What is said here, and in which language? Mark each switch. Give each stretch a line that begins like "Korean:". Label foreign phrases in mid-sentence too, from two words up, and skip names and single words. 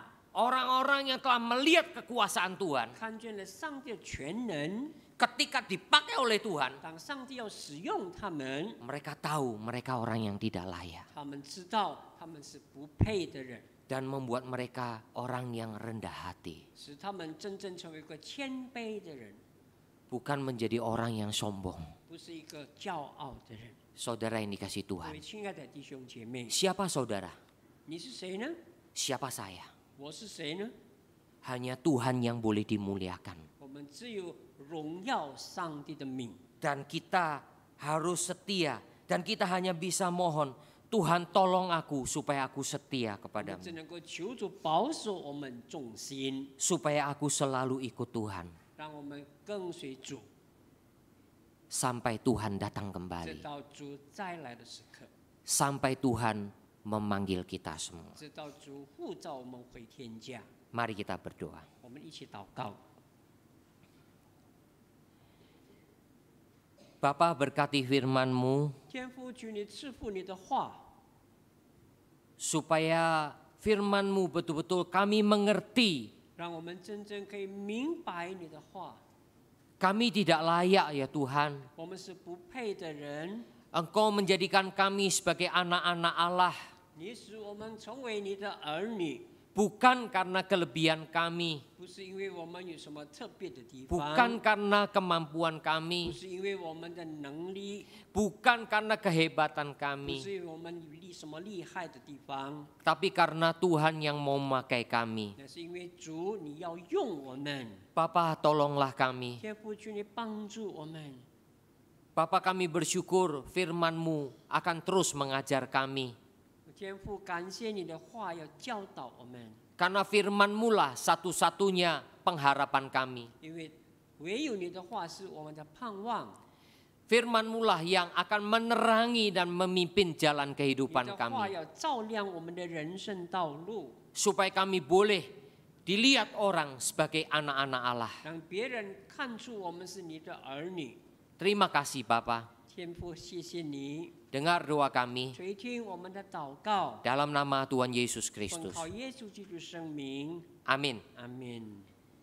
Indonesian: orang-orang yang telah melihat kekuasaan Tuhan,
Chinese: 看见了上帝的全能，
Indonesian: ketika dipakai oleh Tuhan,
Chinese: 当上帝要使用他们，
Indonesian: mereka tahu mereka orang yang tidak layak
Chinese: 他们知道他们是不配的人，
Indonesian: dan membuat mereka orang yang rendah hati,
Chinese: 使他们真正成为一个谦卑的人，
Indonesian: bukan menjadi orang yang sombong.
Chinese: 不是一个骄傲的人。
Indonesian: Saudara yang dikasih
Chinese: 各
Indonesian: Tuhan,
Chinese: 位亲爱的弟兄姐妹，
Indonesian: siapa saudara?
Chinese: 你是谁呢？
Indonesian: Siapa saya?
Chinese: 我是谁呢？
Indonesian: Hanya Tuhan yang boleh dimuliakan.
Chinese: 我们只有荣耀上帝的名，
Indonesian: Dan kita harus setia dan kita hanya bisa mohon, Tuhan tolong aku supaya aku setia
Chinese: 我们
Indonesian: kepadamu.
Chinese: 只能够求主保守我们众心，
Indonesian: Supaya aku selalu ikut Tuhan.
Chinese: 让我们跟随主，
Indonesian: Sampai Tuhan datang
Chinese: 直
Indonesian: kembali.
Chinese: 到主再来的时刻，
Indonesian: Sampai Tuhan memanggil kita semua.
Chinese: 直到主呼召我们回天家。
Indonesian: Mari kita berdoa.
Chinese: 我们一起祷告。
Indonesian: Bapa, berkati firman-Mu
Chinese: 天父，求你赐福你的话，
Indonesian: supaya firman-Mu betul-betul kami mengerti.
Chinese: 让我们真正可以明白你的话。
Indonesian: Kami tidak layak ya Tuhan.
Chinese: 我们是不配的人，
Indonesian: Engkau menjadikan kami sebagai anak-anak Allah.
Chinese: 你使我们成为你的儿女，
Indonesian: Bukan karena kelebihan kami.
Chinese: 不是因为我们有什么特别的地
Indonesian: Bukan
Chinese: 方，
Indonesian: karena kemampuan
Chinese: 不
Indonesian: kami.
Chinese: 是因为我们的能力，
Indonesian: Bukan karena kehebatan
Chinese: 不
Indonesian: kami.
Chinese: 是因为我们有什么厉害的地方，
Indonesian: Tapi karena Tuhan yang mau memakai kami.
Chinese: 那是因为主你要用我们。
Indonesian: Bapa, tolonglah kami.
Chinese: 天父，求你帮助我们。
Indonesian: Bapa, kami bersyukur firman-Mu akan terus mengajar kami.
Chinese: 天父，感谢你的话要教导我们，
Indonesian: Karena firman-Mu lah satu-satunya pengharapan kami.
Chinese: 因为唯有你的话是我们的盼望，
Indonesian: Firman-Mu lah yang akan menerangi dan memimpin jalan
Chinese: 你
Indonesian: kehidupan
Chinese: 的话
Indonesian: kami.
Chinese: 要照亮我们的人生道路，
Indonesian: Supaya kami boleh dilihat orang sebagai anak-anak Allah.
Chinese: 让别人看出我们是你的儿女。
Indonesian: Terima kasih Bapa.
Chinese: 天父，谢谢你
Indonesian: Dengar doa kami
Chinese: 垂听我们的祷告，
Indonesian: dalam nama Tuhan Yesus
Chinese: 奉
Indonesian: Kristus.
Chinese: 靠耶稣基督圣名，
Indonesian: Amin.
Chinese: 阿门。